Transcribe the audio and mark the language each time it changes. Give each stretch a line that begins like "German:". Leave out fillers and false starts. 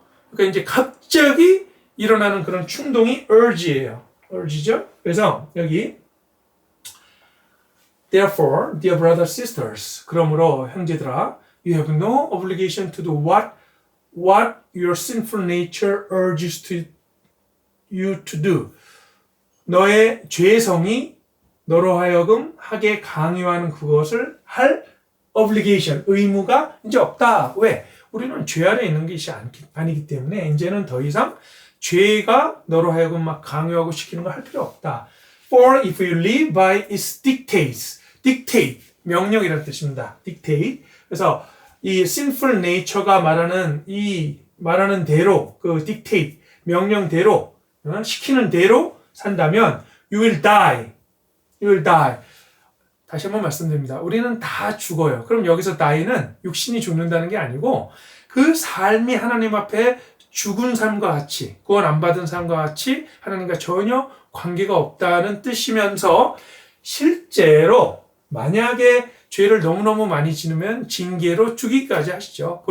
Korean: 그러니까 이제 갑자기 일어나는 그런 충동이 urge예요. urge죠? 그래서 여기
English: therefore, dear brothers sisters,
Korean: 그러므로 형제들아,
English: you have no obligation to do what your sinful nature urges you to do.
Korean: 너의 죄성이 너로 하여금 하게 강요하는 그것을 할 obligation, 의무가 이제 없다. 왜? 우리는 죄 아래 있는 것이 아니기 때문에 이제는 더 이상 죄가 너로 하여금 막 강요하고 시키는 거 할 필요 없다.
English: For if you live by its dictates, dictate,
Korean: 명령이라는 뜻입니다.
English: dictate.
Korean: 그래서 이 sinful nature가 말하는 대로, 그 dictate, 명령대로, 시키는 대로 산다면
English: you will die. You will die.
Korean: 다시 한번 말씀드립니다. 우리는 다 죽어요. 그럼 여기서 die는 육신이 죽는다는 게 아니고 그 삶이 하나님 앞에 죽은 삶과 같이, 구원 안 받은 삶과 같이 하나님과 전혀 관계가 없다는 뜻이면서 실제로 만약에 죄를 너무너무 많이 지으면 징계로 죽이기까지 하시죠.